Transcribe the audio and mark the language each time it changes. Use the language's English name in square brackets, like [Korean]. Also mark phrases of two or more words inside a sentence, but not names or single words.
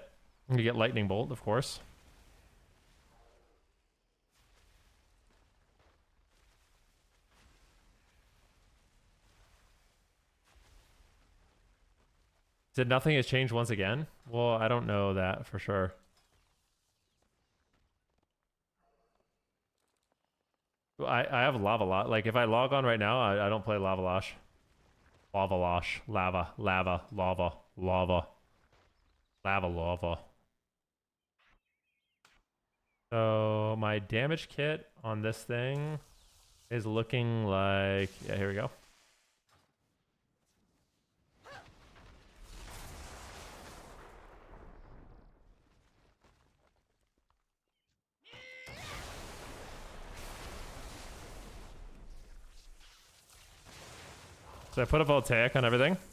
[English] You get Lightning Bolt, of course. Said nothing has changed once again? Well, I don't know that for sure. I have Lava Lash. Like, if I log on right now, I don't play Lava Lash. Lava Lash. Lava. Lava. Lava. Lava. Lava. Lava. So, my damage kit on this thing is looking like... Yeah, here we go. So I put a Voltaic on everything.